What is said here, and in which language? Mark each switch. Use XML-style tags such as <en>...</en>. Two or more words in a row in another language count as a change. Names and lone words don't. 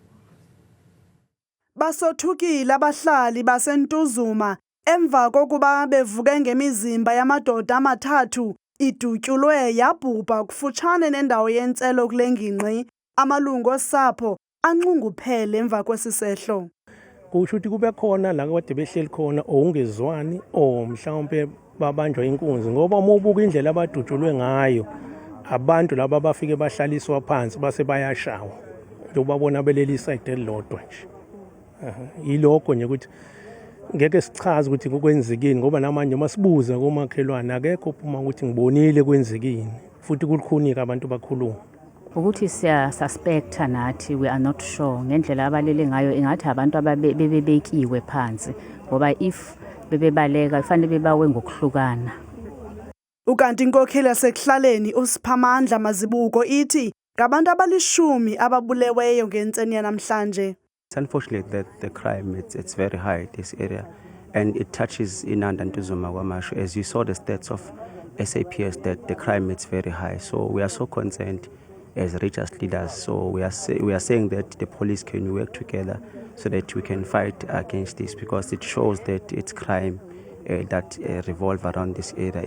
<xh>Basothukile abahlali baseNtuzuma emva kokuba bevuke ngemizimba yamadoda amathathu idutyulwe yabhubha kufutshane nendawo yentselo kule ngingqi. Amalungu osapho anxunguphele emva kwesisehlo.</xh> <zu>Kusho ukuthi kube khona la kade behleli khona ongezwani mhlawumbe babanjwa inkunzi ngoba uma ubuka indlela abadutyulwe ngayo abantu laba bafike bahlaliswa phansi base bayashawa ubabona beleli side elilodwa nje. Yilokho nje ukuthi ngeke sichaze ukuthi kukwenzekini ngoba namanje masibuza komakhelwane akekho uphuma ukuthi ngibonile kwenzekini futhi kulukhunika abantu bakhuluma ukuthi siya suspecta nathi</zu> <en>we are not sure</en> <zu>ngendlela abalele ngayo ingathi abantu ababebekiwe phansi ngoba if bebebaleka ifanele bebawe ngokuhlukana.</zu> <xh>Ukanti inkokheli yasekuhlaleni uSiphamandla Mazibuko ithi ngabantu abalishumi ababuleweyo ngentseni yanamhlanje.</xh> <en>It's unfortunate that the crime it's very high in this area and it touches Inanda Ntuzuma Kwamashu. As you saw the stats of SAPS that the crime is very high. So we are so concerned as religious leaders. So we are saying that the police can work together so that we can fight against this because it shows that it's crime that revolve around this area.</en>